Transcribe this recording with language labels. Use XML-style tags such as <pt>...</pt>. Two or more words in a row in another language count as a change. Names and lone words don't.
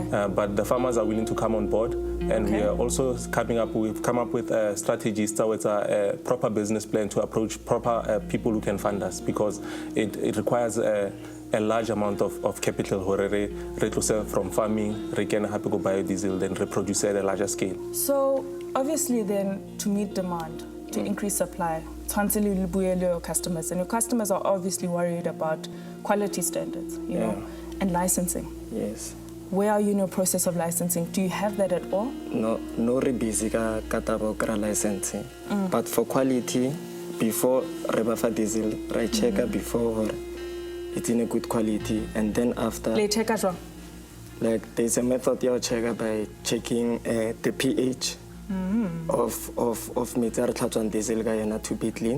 <en>But the farmers are willing to come on board, and we are also we've come up with strategies towards a proper business plan to approach proper people who can fund us, because it requires a large amount of capital where from farming, we can have to go biodiesel, then reproduce at a larger scale. So obviously then, to meet demand, to increase supply, your customers, and your customers are obviously worried about quality standards, you know, and licensing. Yes. Where are you in your process of licensing? Do you have that at all?</en> <nso>No re busy ka licensing.</nso> <en>But for quality, before rebafa diesel, right check before it's in a good quality, and then after. Like there's a method you check by checking the pH of meter diesel to be clean.</en>